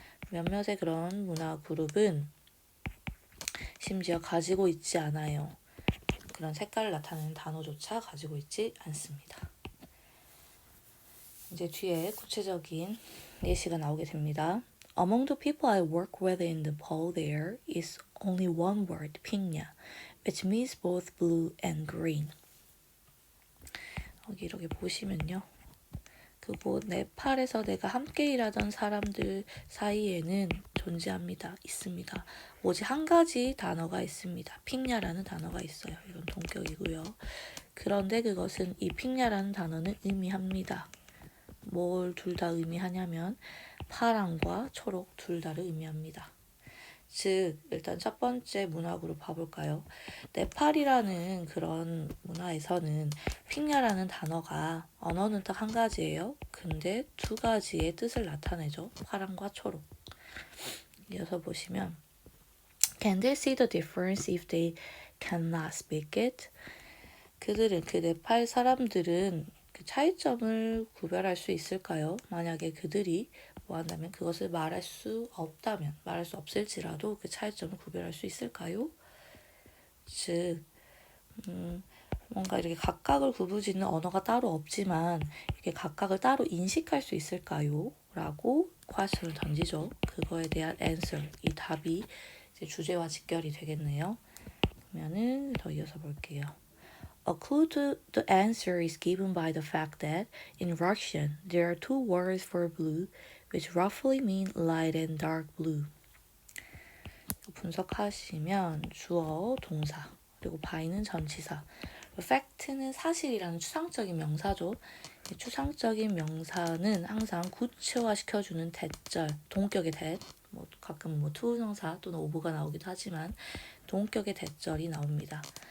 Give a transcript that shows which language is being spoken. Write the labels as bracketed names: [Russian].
[Korean] 몇몇의 그런 문화 그룹은 심지어 가지고 있지 않아요. 그런 색깔을 나타내는 단어조차 가지고 있지 않습니다. 이제 뒤에 구체적인 예시가 나오게 됩니다. [English] Among the people I work with in Nepal, there is only one word, pingya, which means both blue and green. [Korean] 여기 이렇게 보시면요. 그곳 네팔에서 내가 함께 일하던 사람들 사이에는 존재합니다. 있습니다. 오직 한 가지 단어가 있습니다. 핑야라는 단어가 있어요. 이건 동격이고요. 그런데 그것은 이 핑야라는 단어는 의미합니다. 뭘 둘 다 의미하냐면 파랑과 초록 둘 다를 의미합니다. 즉 일단 첫 번째 문학으로 봐볼까요? 네팔이라는 그런 문화에서는 핑야라는 단어가 언어는 딱 한 가지예요. 근데 두 가지의 뜻을 나타내죠. 파랑과 초록. 이어서 보시면 [English] Can they see the difference if they cannot speak it? [Korean] 그들은, 그 네팔 사람들은 그 차이점을 구별할 수 있을까요? 만약에 그들이 뭐 한다면 그것을 말할 수 없다면, 말할 수 없을지라도 그 차이점을 구별할 수 있을까요? 즉 뭔가 이렇게 각각을 구분짓는 언어가 따로 없지만 이렇게 각각을 따로 인식할 수 있을까요? 라고 question을 던지죠. 그거에 대한 answer, 이 답이 이제 주제와 직결이 되겠네요. 그러면은 더 이어서 볼게요. [English] A clue to the answer is given by the fact that in Russian there are two words for blue, which roughly mean light and dark blue. [Korean] 분석하시면 주어, 동사, 그리고 by는 전치사, fact는 사실이라는 추상적인 명사죠. 추상적인 명사는 항상 구체화시켜주는 대절, 동격의 대, 가끔 투부정사 또는 오브가 나오기도 하지만 동격의 대절이 나옵니다.